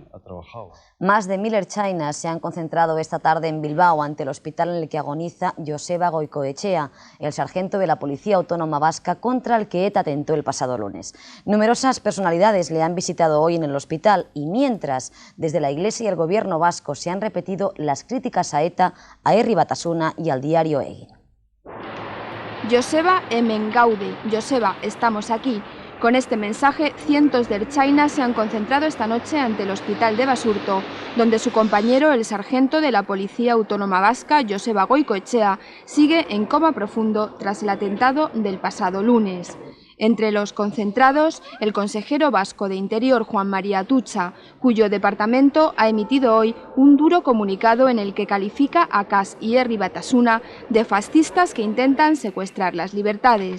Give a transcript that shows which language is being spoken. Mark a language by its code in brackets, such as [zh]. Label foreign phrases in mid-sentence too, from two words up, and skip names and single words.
[es] Más de 1000 ertzainas se han concentrado esta tarde en Bilbao ante el hospital en el que agoniza Joseba Goikoetxea, el sargento de la Policía Autónoma Vasca contra el que ETA atentó el pasado lunes. Numerosas personalidades le han visitado hoy en el hospital y mientras desde la Iglesia y el Gobierno vasco se han repetido las críticas a ETA, a Herri Batasuna y al diario Egin. [eu] Joseba hemen gaude, Joseba, [es] estamos aquí. Con este mensaje, cientos de ertzainas se han concentrado esta noche ante el hospital de Basurto, donde su compañero, el sargento de la Policía Autónoma Vasca, Joseba Goikoetxea, sigue en coma profundo tras el atentado del pasado lunes. Entre los concentrados, el consejero vasco de Interior, Juan María Atutxa, cuyo departamento ha emitido hoy un duro comunicado en el que califica a Cas y Herri Batasuna de fascistas que intentan secuestrar las libertades.